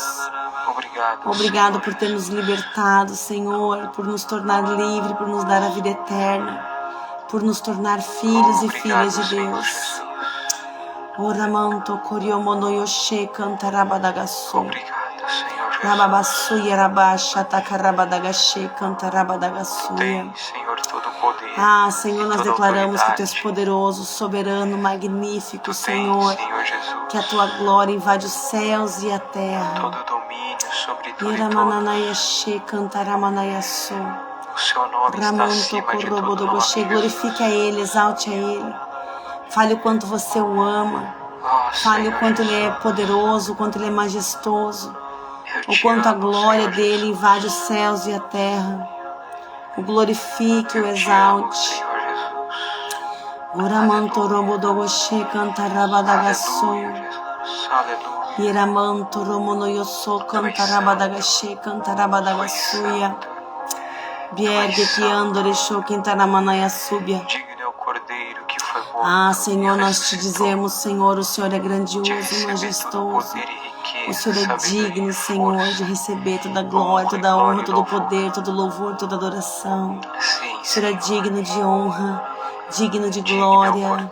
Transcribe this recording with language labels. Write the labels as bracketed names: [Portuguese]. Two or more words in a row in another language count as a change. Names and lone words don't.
[Portuguese] Obrigado por ter nos libertado, Senhor, por nos tornar livre, por nos dar a vida eterna, por nos tornar filhos e filhas de Deus. Oramanto coriomonoyoshe cantarabadagaço. Obrigado, Senhor Jesus. Rababassuia rabasha tacarabadagashe cantarabadagasuia. Senhor, todo poder. Ah, Senhor, nós declaramos que tu és poderoso, soberano, magnífico, Senhor. Senhor Jesus. Que a tua glória invade os céus e a terra. Todo domínio sobre tudo e Iramananayashe cantaramanayasu. o seu nome está acima de todo nome. Glorifique a Ele, exalte a Ele. Fale o quanto você o ama. Fale o quanto Ele é poderoso, o quanto Ele é majestoso. O quanto a glória dEle invade os céus e a terra. O glorifique, o exalte. Oramanto rombodogoshe cantarabadagaço. Iramanto romonoyoso cantarabadagashe cantarabadagasuia. Biergue que andoresho quintaramanayasubia. Ah, Senhor, nós te dizemos, Senhor, o Senhor é grandioso, majestoso. O Senhor é digno, Senhor, de receber toda a glória, toda a honra, todo o poder, todo o louvor, toda a adoração. O Senhor é digno de honra, digno de glória.